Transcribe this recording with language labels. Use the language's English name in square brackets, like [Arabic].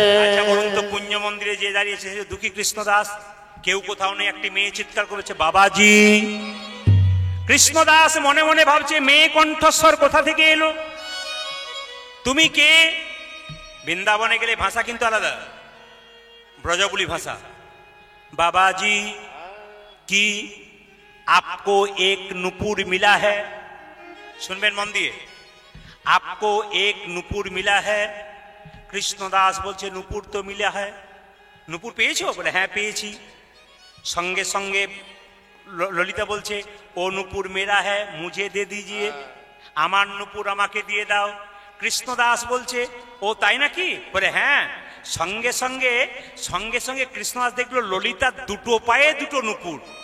[Bangla] আচ্ছা বলুন তো, কুঞ্জ মন্দিরে যে দাঁড়িয়েছে দুঃখী কৃষ্ণ দাস, কেউ কোথাও নেই। একটি মেয়ে চিৎকার করেছে বাবাজি। কৃষ্ণদাস মনে মনে ভাবছে মেয়ে কণ্ঠস্বর কোথা থেকে এলো, তুমি কে? বৃন্দাবনে গেলে ভাষা কিন্তু আলাদা, ব্রজবুলি ভাষা। [Hindi] बाबाजी কি आपको एक नुपुर मिला है, [Bangla] सुनबेन मन दिए, [Hindi] आपको एक नुपुर मिला है। [Bangla] কৃষ্ণদাস বলছে নুপুর [Hindi] তো মিলা है। [Bangla] নুপুর পেয়েছো? বলে হ্যাঁ পেয়েছি। সঙ্গে সঙ্গে ললিতা বলছে ও [Hindi] নুপুর মেরা है, मुझे दे दीजिए, [Bangla] আমার নুপুর আমাকে দিয়ে দাও। কৃষ্ণদাস বলছে ও তাই নাকি? বলে হ্যাঁ। সঙ্গে সঙ্গে সঙ্গে সঙ্গে কৃষ্ণদাস দেখলো ললিতার দুটো পায়ে দুটো নুপুর।